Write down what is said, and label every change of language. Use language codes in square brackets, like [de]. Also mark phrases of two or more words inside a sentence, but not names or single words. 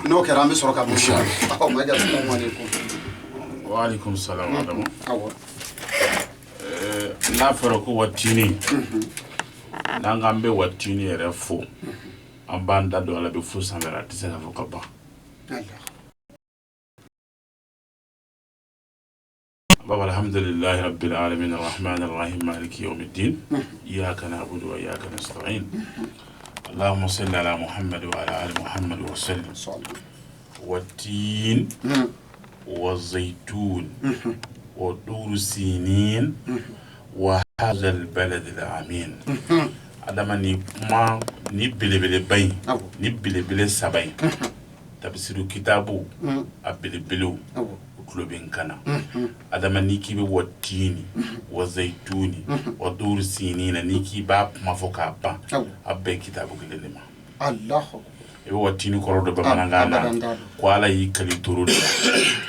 [bm] n'o kɛra an bɛ sɔrɔ ka [ar] وعليكم السلام [bm] Adamu n'a fɔra ko watini n'an k'an bɛ watini yɛrɛ fo an b'an da don ala bɛ fo sanfɛ a tɛ se ka fɔ ka ban [ar] بابا الحمد لله رب العالمين الرحمن الرحيم مالك يوم الدين إياك نعبد وإياك نستعين اللهم صل على محمد وعلى آل محمد وسلم والتين والزيتون والطور سينين وهذا البلد الأمين [bm] adama ni kuma ni belebele bayin ni belebele sabayin tafsiru kitabu a belebelew tulo bɛ n kana adama n'i k'i bɛ [ar] والتين والزيتون والطور سينين [bm] n'i k'i b'a kuma fɔ k'a ban a bɛɛ kitabu kelen de ma i bɛ watini kɔrɔ dɔ bamanankan na ko ala y'i kali toro de la